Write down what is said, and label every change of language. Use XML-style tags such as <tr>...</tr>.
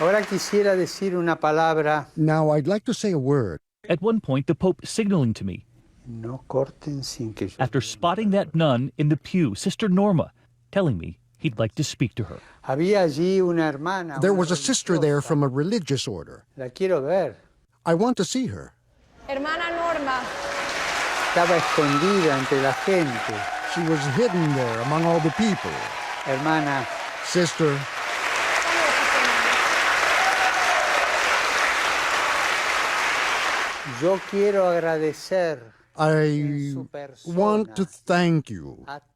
<es>Ahora quisiera decir una palabra.</es> <en>Now I'd like to say a word. At one point, the Pope signaling to me.</en> <es>No corten sin que yo...</es> <en>After spotting that nun in the pew, Sister Norma, telling me he'd like to speak to her.</en> <es>Había allí una hermana.</es> <en>There was a sister there from a religious order.</en> <es>La quiero ver.</es> <en>I want to see her.</en> <es>Hermana Norma. Estaba escondida entre la gente.</es> <en>She was hidden there among all the people.</en> <es>Hermana.</es> <en>Sister.</en> <es>Yo quiero agradecer.</es> <en>I want to thank you.</en>